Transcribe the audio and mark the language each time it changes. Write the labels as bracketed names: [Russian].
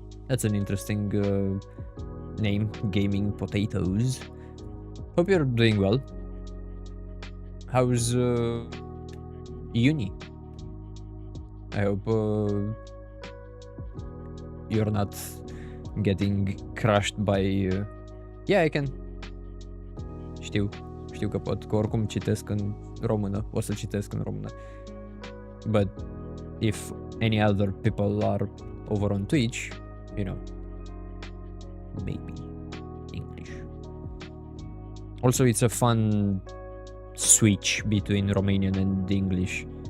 [English] That's an interesting name, Gaming Potatoes. Hope you're doing well. How's uni? I hope you're not getting crushed by yeah, I can. [Romanian] Știu că pot, că oricum citesc în română, o să citesc în română. [English] But if any other people are over on Twitch, you know, maybe English. Also, it's a fun switch between Romanian and English.